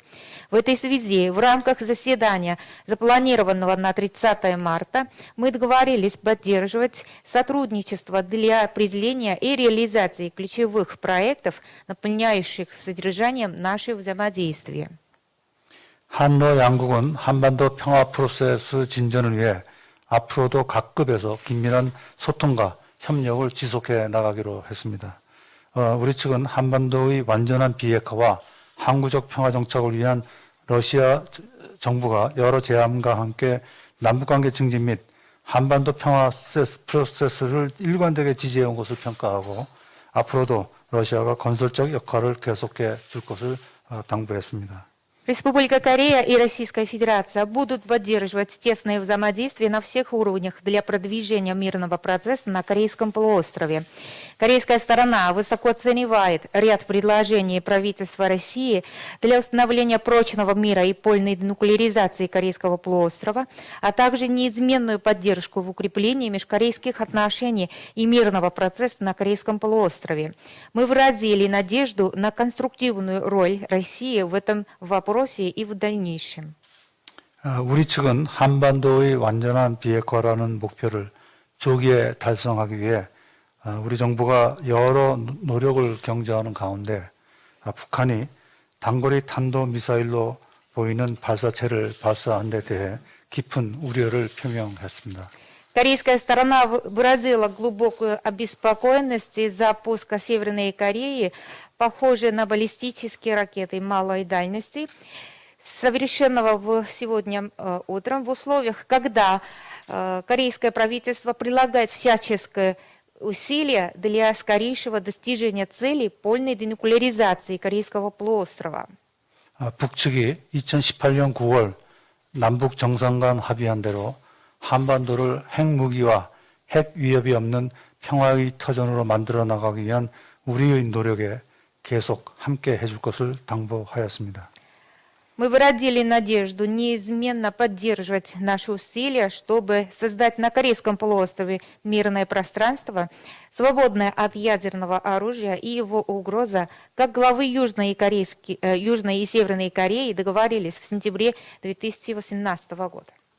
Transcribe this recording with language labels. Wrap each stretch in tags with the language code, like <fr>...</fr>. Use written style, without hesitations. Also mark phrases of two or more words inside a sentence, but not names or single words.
<ru>В этой связи в рамках заседания, запланированного на 30 марта, мы договорились поддерживать сотрудничество для определения и реализации ключевых проектов, наполняющих содержанием наше взаимодействие.</ru> <ko>한러 양국은 한반도 평화 프로세스 진전을 위해 앞으로도 각 급에서 긴밀한 소통과 협력을 지속해 나가기로 했습니다. 우리 측은 한반도의 완전한 비핵화와 항구적 평화 정착을 위한 러시아 정부가 여러 제안과 함께 남북관계 증진 및 한반도 평화 프로세스를 일관되게 지지해온 것을 평가하고 앞으로도 러시아가 건설적 역할을 계속해 줄 것을 당부했습니다.</ko> <ru>Республика Корея и Российская Федерация будут поддерживать тесное взаимодействие на всех уровнях для продвижения мирного процесса на Корейском полуострове. Корейская сторона высоко оценивает ряд предложений правительства России для установления прочного мира и полной денуклеаризации Корейского полуострова, а также неизменную поддержку в укреплении межкорейских отношений и мирного процесса на Корейском полуострове. Мы выразили надежду на конструктивную роль России в этом вопросе и в дальнейшем.</ru> <ko>우리 측은 한반도의 완전한 비핵화라는 목표를 조기에 달성하기 위해 우리 정부가 여러 노력을 경주하는 가운데 북한이 단거리 탄도미사일로 보이는 발사체를 발사한 데 대해 깊은 уре를 표명했습니다.</ko> <ru>Корейская сторона выразила глубокую обеспокоенность из-за пуска Северной Кореи, похожей на баллистические ракеты малой дальности, совершенного сегодня утром в условиях, когда корейское правительство прилагает всяческое усилия для скорейшего достижения цели полной денуклеаризации Корейского полуострова.</ru> <ko>북측이 2018년 9월 남북 정상 간 합의한 대로 한반도를 핵무기와 핵 위협이 없는 평화의 터전으로 만들어 나가기 위한 우리의 노력에 계속 함께 해줄 것을 당부하였습니다.</ko> <ru>Мы выразили надежду неизменно поддерживать наши усилия, чтобы создать на Корейском полуострове мирное пространство, свободное от ядерного оружия и его угроза, как главы Южной и Северной Кореи договорились в сентябре 2018 года.</ru>